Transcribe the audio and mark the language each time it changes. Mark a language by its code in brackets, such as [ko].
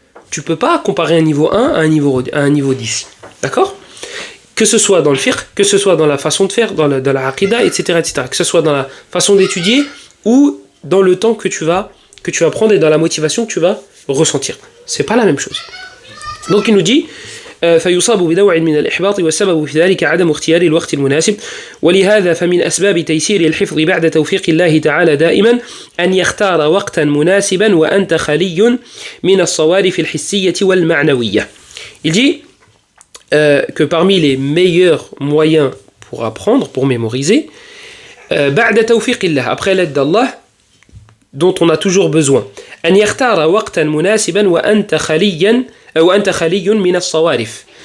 [fr] Tu peux pas comparer un niveau 1 à un niveau 10. D'accord ? Que ce soit dans le fiqh, que ce soit dans la façon de faire, dans la aqida, etc., etc. Que ce soit dans la façon d'étudier ou dans le temps que tu vas prendre et dans la motivation que tu vas ressentir. C'est pas la même chose. Donc il nous dit [ar] فيصاب بدوع من الإحباط والسبب في ذلك عدم اختيار الوقت المناسب ولهذا فمن أسباب تيسير الحفظ بعد توفيق الله تعالى دائما أن يختار وقتا مناسبا وأنت خالي من الصوارف الحسية والمعنوية. [fr] Il dit que parmi les meilleurs moyens pour apprendre, pour mémoriser, [ar] بعد توفيق الله, [fr] après l'aide d'Allah, dont on a toujours besoin, [ar] أن يختار وقتا مناسبا وأنت خالي من الصوارف,